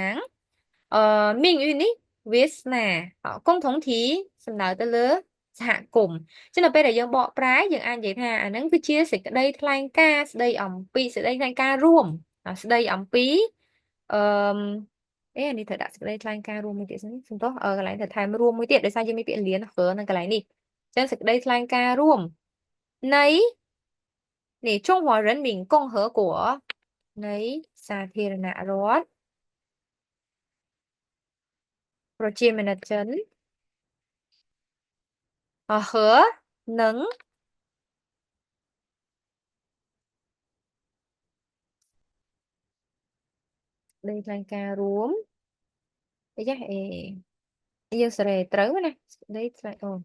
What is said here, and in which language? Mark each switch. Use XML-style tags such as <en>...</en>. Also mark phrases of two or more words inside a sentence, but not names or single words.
<km>ងមីងយូនេះវាសនា共同体សំដៅទៅលើសហគមន៍ចឹងដល់ពេលដែលយើងបកប្រែយើងអាចនិយាយថាអាហ្នឹងគឺជាសេចក្តីថ្លែងការណ៍ស្ដីអំពីសេចក្តីថ្លែងការណ៍រួមស្ដីអំពីអឺអានេះត្រូវដាក់សេចក្តីថ្លែងការណ៍រួមមួយទៀតសិនសំទោសកន្លែងត្រូវថែមរួមមួយទៀតដោយសារយើងមានពាក្យលៀនហើនៅកន្លែងនេះចឹងសេចក្តីថ្លែងការណ៍រួមនៃ中华人民共和国នៃសាធារណរដ្ឋ ប្រជាមានិតចិន和និងសេចក្តីថ្លែងការណ៍រួមអីចាយើងសេរីត្រូវណាសេចក្តីថ្លែង</km>